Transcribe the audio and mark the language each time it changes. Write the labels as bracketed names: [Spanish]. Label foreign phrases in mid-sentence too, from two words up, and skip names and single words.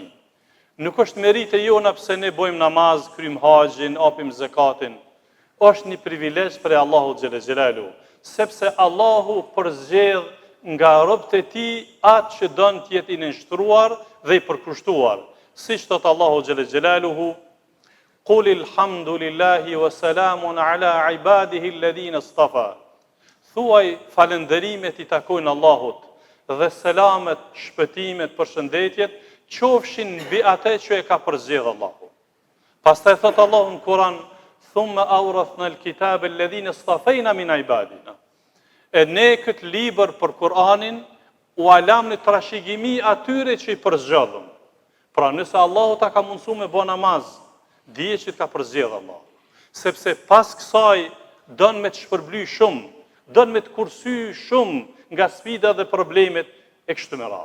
[Albanian] Nuk është merite jona pse ne bëjmë namaz, kryjm haxhin, apim zakatin. Është një privilegj për Allahu [Arabic] جل جلاله, [Albanian] sepse Allahu përzgjedh nga robët e tij atë që don të jetë i nënshtruar dhe i përkushtuar. Siç thot Allahu [Arabic] جل جلاله: قل الحمد لله وسلام على عباده الذين اصطفى. [Albanian] Thuaj falënderimet i takojnë Allahut dhe selamet, shpëtimet, përshëndetjet qofshin mbi atë që e ka përzgjedhur Allahu. Pastaj thot Allahu në Kur'an: [Arabic] ثم أورثنا الكتاب الذين اصطفينا من عبادنا. [Albanian] E ne këtë libër për Kur'anin u alam në trashëgimi atyre që i përzgjedhëm. Pra nëse Allahu ta ka mundsuar me bë namaz, dije që ka përzgjedhur Allah. Sepse pas kësaj don me të shpërbly shumë, don me të kursy shumë nga sfidat dhe problemet e kështu me radhë.